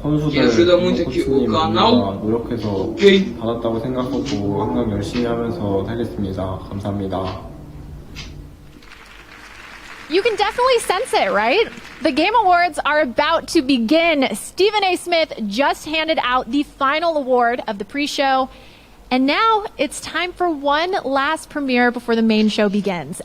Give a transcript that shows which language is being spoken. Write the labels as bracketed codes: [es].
[pt] Que ajuda muito aqui o canal. [ko] 노력해서 받았다고 생각하고 항상 열심히 하면서 살겠습니다. 감사합니다. [en] You can definitely sense it, right? The Game Awards are about to begin. Stephen A. Smith just handed out the final award of the pre-show. And now it's time for one last premiere before the main show begins.